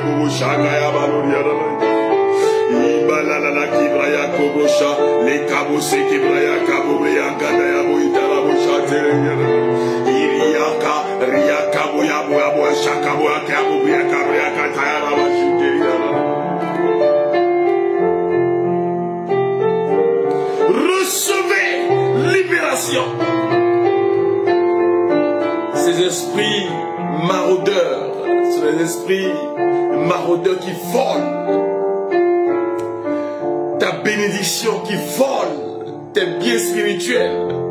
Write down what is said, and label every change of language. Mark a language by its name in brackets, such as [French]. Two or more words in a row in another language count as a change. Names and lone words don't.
[French] shakaya baloria. Ibalala kibraya kobosha. Les kabose kibraya kabobreya gadaya boitala boshate. Iriaka riaka boya boya boya shaka boya kabobreya kabreya kataya la bashite. Recevez libération. Ces esprits maraudeurs, c'est les esprits maraudeurs qui volent ta bénédiction, qui volent tes biens spirituels.